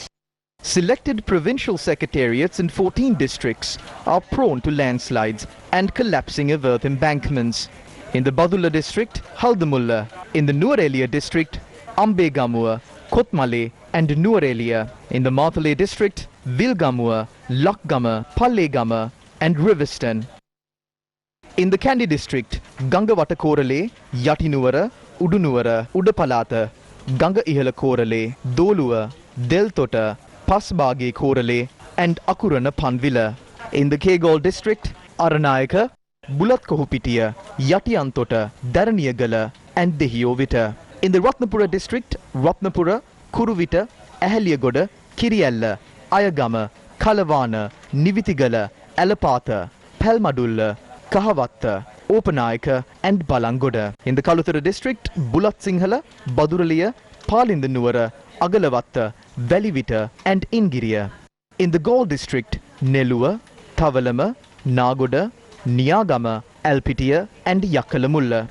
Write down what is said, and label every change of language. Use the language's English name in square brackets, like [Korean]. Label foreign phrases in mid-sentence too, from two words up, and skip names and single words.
[English] Selected provincial secretariats in 14 districts are prone to landslides and collapsing of earth embankments. In the Badulla district, Haldamulla. In the Nuwara Eliya district, Ambegamua, Kotmale and Nuwara Eliya. In the Mathale district, Vilgamua, Lakgama, Pallegama and Riviston. In the Kandy district, Gangawata Korale, Yatinuwara, Udunuwara, Udapalata, Ganga Ihala Korale, Dolua, Deltota, Pasbage Korale and Akurana Panvila. In the Kegaul district, Aranayaka, Bulat Kohupitiya, Yatiantota, Daraniyagala and Dehiovita. In the Ratnapura district, Ratnapura, Kuruvita, Ahaliyagoda, Kiriyalla, Ayagama, Kalavana, Nivitigala, Alapatha, Palmadulla, Kahavatta, Opanayaka and Balangoda. In the Kaluthara district, Bulat Sinhala, Baduraliya, Palindanuwara, Agalavatta, Velivita and Ingiriya. In the Gaul district, Nelua, Tavalama, Nagoda, Niyagama, Alpitiya and Yakalamulla.